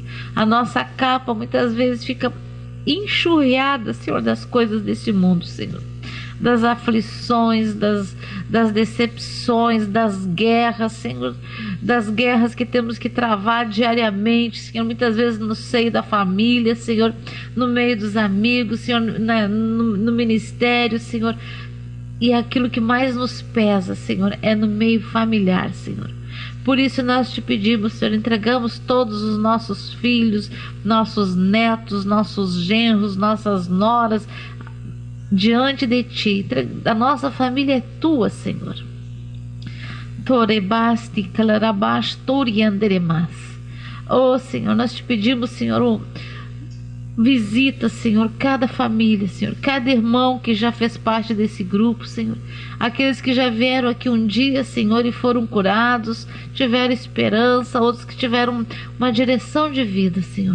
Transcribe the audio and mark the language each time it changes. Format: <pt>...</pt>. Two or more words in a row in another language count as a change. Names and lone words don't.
<pt>A nossa capa muitas vezes fica enxurrada, Senhor, das coisas desse mundo, Senhor, das aflições, das decepções, das guerras, Senhor, das guerras que temos que travar diariamente, Senhor, muitas vezes no seio da família, Senhor, no meio dos amigos, Senhor, no ministério, Senhor, e aquilo que mais nos pesa, Senhor, é no meio familiar, Senhor. Por isso nós Te pedimos, Senhor, entregamos todos os nossos filhos, nossos netos, nossos genros, nossas noras, diante de Ti. A nossa família é Tua, Senhor. Torebasti calarabastori anderemas. Oh, Senhor, nós Te pedimos, Senhor, visita, Senhor, cada família, Senhor, cada irmão que já fez parte desse grupo, Senhor, aqueles que já vieram aqui um dia, Senhor, e foram curados, tiveram esperança, outros que tiveram uma direção de vida, Senhor.</pt>